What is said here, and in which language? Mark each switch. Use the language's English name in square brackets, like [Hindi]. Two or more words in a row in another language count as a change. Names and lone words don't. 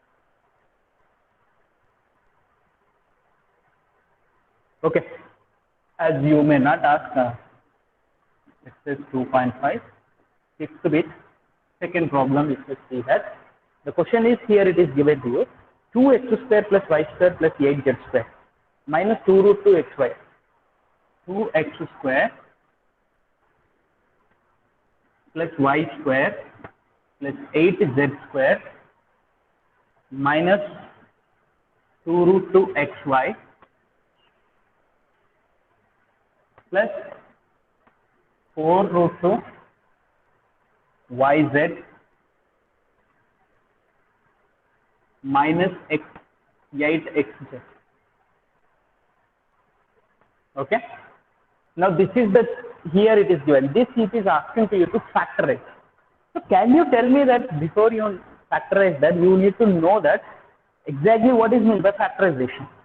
[English] Okay. As you may not ask, exercise 2.5, 6th bit, second problem, if you see that. The question is here, it is given to you. 2x square plus y square plus 8z square minus 2 root 2 xy. 2x square plus y square plus 8z square minus 2 root 2 xy plus 4 root 2 yz minus 8xz. Okay. Now this is here it is given. This it is asking to you to factorize. So can you tell me that before you factorize that, you need to know that exactly what is meant by factorization?